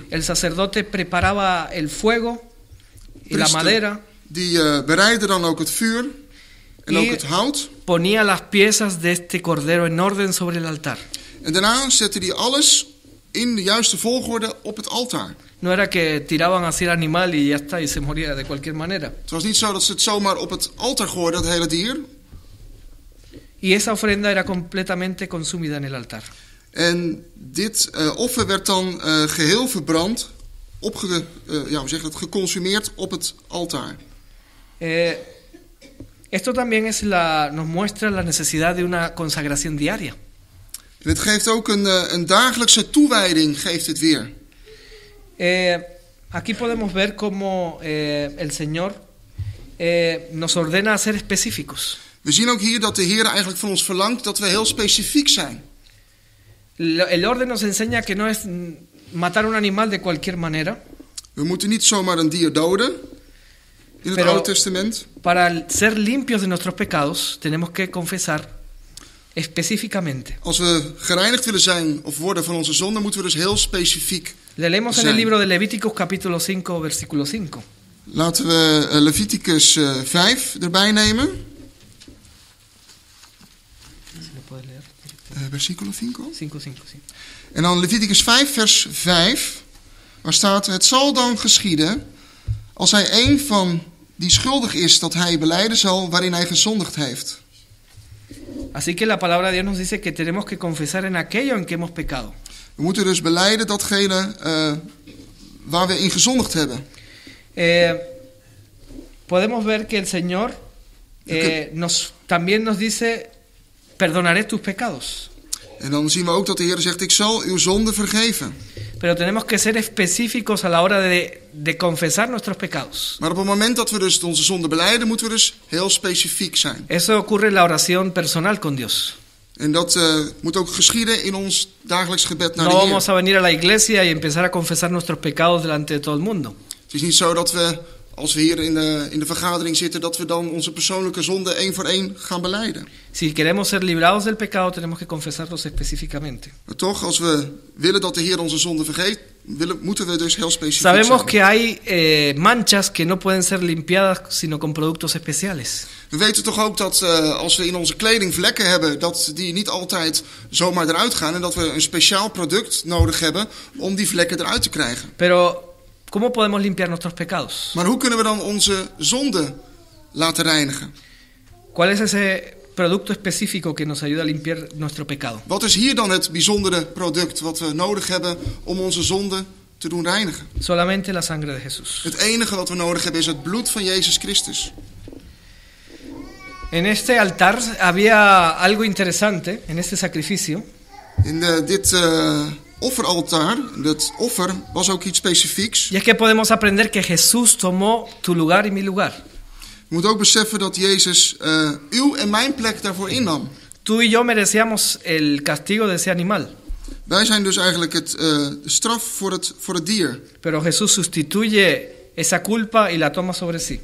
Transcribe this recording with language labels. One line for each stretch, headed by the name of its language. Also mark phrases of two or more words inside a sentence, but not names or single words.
Spanish: El sacerdote preparaba el fuego y la madera.
Dutch: Die bereidde dan ook het vuur en ook het hout.
Spanish: Ponía las piezas de este cordero en orden sobre el altar.
Dutch: En daarna zette hij alles in de juiste volgorde op het altaar.
Spanish: No era que tiraban así el animal y ya está, y se moría de cualquier manera.
Dutch: Het was niet zo dat ze het zomaar op het altaar gooiden, dat hele dier.
Spanish: Y esa ofrenda era completamente consumida en el altar.
Dutch: En dit offer werd dan geheel verbrand, geconsumeerd op het altaar.
Spanish: Esto también nos muestra la necesidad de una consagración diaria.
Dutch: En het geeft ook een dagelijkse toewijding, geeft het weer.
Spanish: Aquí podemos ver cómo el Señor nos ordena a ser específicos.
Dutch: We zien ook hier dat de Heer eigenlijk van ons verlangt dat we heel specifiek zijn.
Spanish: El orden nos enseña que no es matar un animal de cualquier manera.
Dutch: We moeten niet zomaar een dier doden in het Oude Testament.
Spanish: Para ser limpios de nuestros pecados tenemos que confesar específicamente.
Dutch: Als we gereinigd willen zijn of worden van onze zonde, moeten we dus heel specifiek
Spanish: Le leemos en el libro de Levíticos capítulo 5 versículo 5.
Dutch: Laten we Leviticus 5 erbij nemen.
Spanish: Versículo 5. 5, 5, sí.
Dutch: En dan Leviticus 5 vers 5. Waar staat: het zal dan geschieden, als hij een van die schuldig is, dat hij belijden zal waarin hij gezondigd heeft.
Spanish: Así que la palabra de Dios nos dice que tenemos que confesar en aquello en que hemos pecado.
Dutch: We moeten dus belijden datgene waar we in gezondigd hebben.
Spanish: Podemos ver que el Señor también nos dice, perdonaré tus pecados.
Dutch: En dan zien we ook dat de Heer zegt: ik zal uw zonde vergeven.
Spanish: Pero tenemos que ser específicos a la hora de confesar nuestros pecados.
Dutch: Maar op het moment dat we dus onze zonde belijden, moeten we dus heel specifiek zijn.
Spanish: Eso ocurre en la oración personal con Dios.
Dutch: En dat moet ook geschieden in ons dagelijks gebed naar
Spanish: No
Dutch: de Heer.
Spanish: vamos a venir a la iglesia y empezar a confesar nuestros pecados delante de todo el mundo.
Dutch: Het is niet zo dat we, als we hier in de vergadering zitten, dat we dan onze persoonlijke zonde één voor één gaan belijden.
Spanish: Si queremos ser librados del pecado, tenemos que confesarlos específicamente.
Dutch: Maar toch, als we willen dat de Heer onze zonde vergeet, moeten we dus heel specifiek
Spanish: Sabemos
Dutch: zijn.
Spanish: que hay manchas que no pueden ser limpiadas sino con productos especiales.
Dutch: We weten toch ook dat als we in onze kleding vlekken hebben, dat die niet altijd zomaar eruit gaan. En dat we een speciaal product nodig hebben om die vlekken eruit te krijgen.
Spanish: Pero, ¿cómo podemos limpiar nuestros pecados?
Dutch: Maar hoe kunnen we dan onze zonde laten reinigen?
Spanish: ¿Cuál es ese producto específico que nos ayuda a limpiar nuestro pecado?
Dutch: Wat is hier dan het bijzondere product wat we nodig hebben om onze zonde te doen reinigen?
Spanish: Solamente la sangre de Jesús.
Dutch: Het enige wat we nodig hebben is het bloed van Jezus Christus.
Spanish: En este altar había algo interesante, en este sacrificio.
Dutch: In dit offeraltaar, dat offer, was ook iets specifieks.
Spanish: Y es que podemos aprender que Jesús tomó tu lugar y mi lugar.
Dutch: Je moet ook beseffen dat Jezus uw en mijn plek daarvoor innam.
Spanish: Tú y yo merecíamos el castigo de ese animal.
Dutch: Wij zijn dus eigenlijk de straf voor het dier.
Spanish: Pero Jesús sustituye esa culpa y la toma sobre sí.